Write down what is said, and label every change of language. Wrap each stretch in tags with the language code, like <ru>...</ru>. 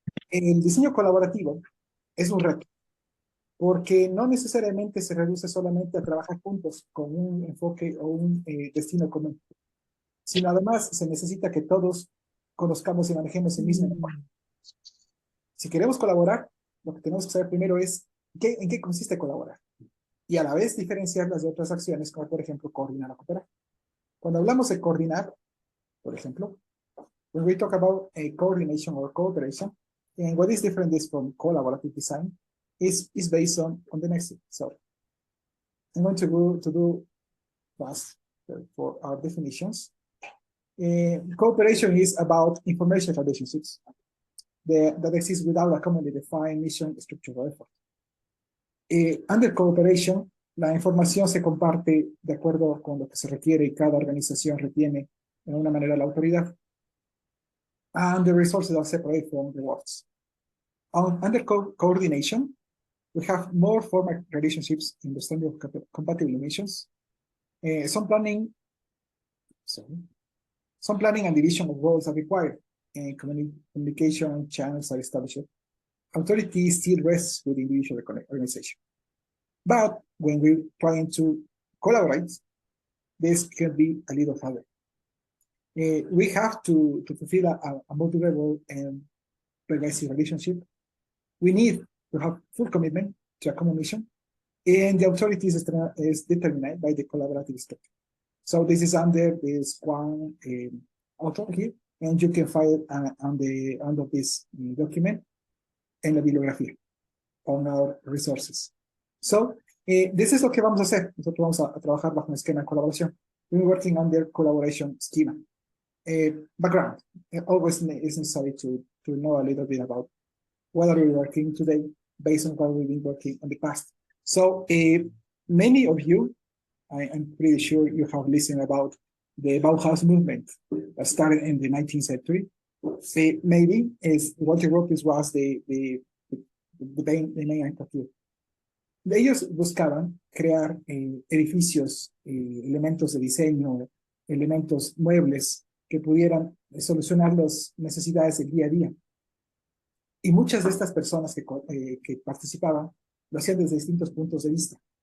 <es>El diseño colaborativo es un reto, porque no necesariamente se reduce solamente a trabajar juntos con un enfoque o un destino común, sino además se necesita que todos conozcamos y manejemos el mismo lenguaje. Si queremos colaborar, lo que tenemos que saber primero es en qué consiste colaborar, y a la vez diferenciarlas de otras acciones, como por ejemplo coordinar o cooperar. Cuando hablamos de coordinar, por ejemplo,</es> <en>when we talk about coordination or cooperation, and what is different is from collaborative design is based on the next thing. So I'm going to do fast for our definitions. Cooperation is about information relationships that exist without a commonly defined mission, structure, or effort. Under cooperation,</en> <es>la información se comparte de acuerdo con lo que se requiere y cada organización retiene de una manera la autoridad.</es> <en>And the resources are separate from the words. Under coordination, we have more formal relationships in the standard of compatible missions. Some planning and division of roles are required, and communication channels are established. Authority still rests with individual organization. But when we're trying to collaborate, this can be a little harder. We have to fulfill a multi-level and pervasive relationship. We need to have full commitment to a common mission, and the authority is determined by the collaborative structure. So this is under this one author here, and you can find it under this document</en> <es>en la bibliografía,</es> <en>on our resources. So, this is</en> <es>lo que vamos a hacer. Nosotros vamos a trabajar bajo un esquema de colaboración.</es> <en>We're working under collaboration schema. Background. Always is necessary to know a little bit about what are we working today based on what we've been working in the past. So, many of you, I'm pretty sure you have listened about the Bauhaus movement that started in the 19th century. Maybe is Walter Gropius was the main actor here.</en> <es>Ellos buscaban crear edificios, elementos de diseño, elementos muebles que pudieran solucionar las necesidades del día a día. Y muchas de estas personas que participaban lo hacían desde distintos puntos de vista.</es>